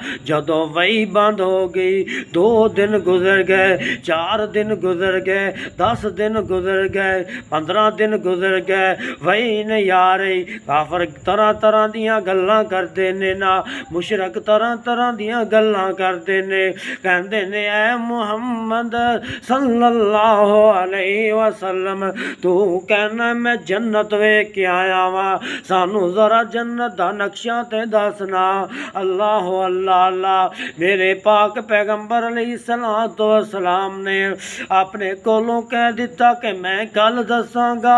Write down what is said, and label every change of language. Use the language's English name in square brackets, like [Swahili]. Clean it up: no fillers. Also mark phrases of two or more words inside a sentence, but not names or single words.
[Punjabi] جدوں وحی بند ہو گئی 2 دن گزر گئے، 4 دن گزر گئے، 10 دن گزر گئے، 15 دن گزر گئے، وحی نہیں آ رہی. کافر طرح طرح دیاں گلاں کردے نے نا، مشرک طرح طرح دیاں گلاں کردے نے، کہندے نے اے محمد [Arabic] صلى الله عليه وسلم [Punjabi] تو کہنا میں جنت ویکھ کے آیا واں، سانوں ذرا جنت دا نقشہ تے دسنا. अल्लाह अल्लाह अल्लाह। میرے پاک پیغمبر [Arabic] عليه الصلاة والسلام [Punjabi] نے اپنے کولوں کہہ دتا کہ میں کل دساں گا.